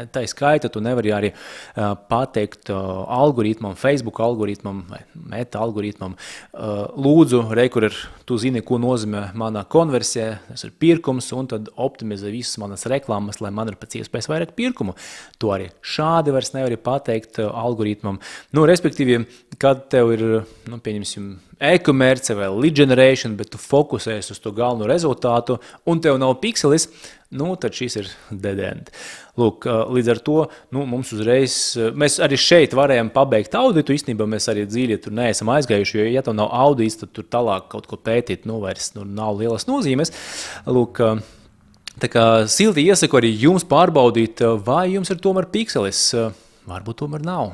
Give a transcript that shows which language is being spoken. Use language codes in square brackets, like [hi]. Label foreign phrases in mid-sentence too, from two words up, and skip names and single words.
[lv] Tā skaita tu nevari arī pateikt algoritmam, Facebook algoritmam vai Meta algoritmam, lūdzu, kur ir, tu zini, ko nozīmē mana konversija, tas ir pirkums, un tad optimizē visas manas reklāmas, lai man ir pēc iespējas vairāk pirkumu. To arī šādi vairs nevari pateikt algoritmam. Respektīvi, kad tev ir, pieņemsim, e-komerce vai [en] lead generation, [lv] bet tu fokusējies uz to galveno rezultātu un tev nav pikselis, tad šis ir [en] dead end. [lv] Lūk, līdz ar to mums uzreiz, mēs arī šeit varējām pabeigt auditu, īstenībā mēs arī dziļi tur neesam aizgājuši, jo ja tev nav audits, tad tur tālāk kaut ko pētīt, vairs nav lielas nozīmes. Lūk, tā kā silti iesaku arī jums pārbaudīt, vai jums ir tomēr pikselis, varbūt tomēr nav.